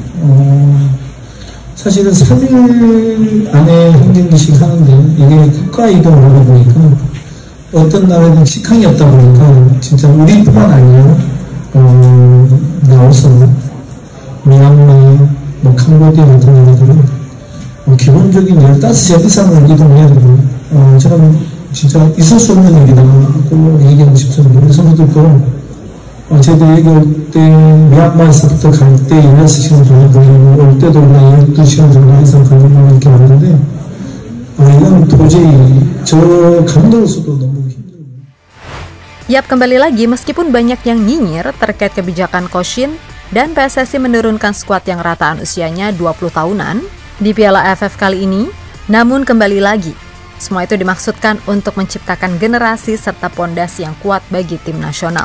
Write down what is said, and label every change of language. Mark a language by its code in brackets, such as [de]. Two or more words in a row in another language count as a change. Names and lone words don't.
[ko] 사실은 3일 안에 한 경기씩 하는데 이게 국가 이동을 하다 보니까 어떤 나라든 직항이 없다 보니까 진짜 우리뿐만 아니라 라오스, 미얀마, 캄보디아 같은 나라들은 기본적인 15시간 이상을 이동해야 되고 저는 진짜 있을 수 없는 일이라고 얘기하고 싶습니다. 우리 선수들도 저희들 얘기할 때 미얀마에서부터 갈 때 16시간 정도 걸리고 올 때도 12시간 정도 이상 걸리고 이렇게 왔는데 이건 도저히 저 감독으로서도 너무 힘들어요. [id] Yap, kembali lagi meskipun banyak yang nyinyir terkait kebijakan Coach Shin dan PSSI menurunkan skuad yang rataan usianya 20 tahunan di Piala AFF kali ini, namun kembali lagi semua itu dimaksudkan untuk menciptakan generasi serta pondasi yang kuat bagi tim nasional.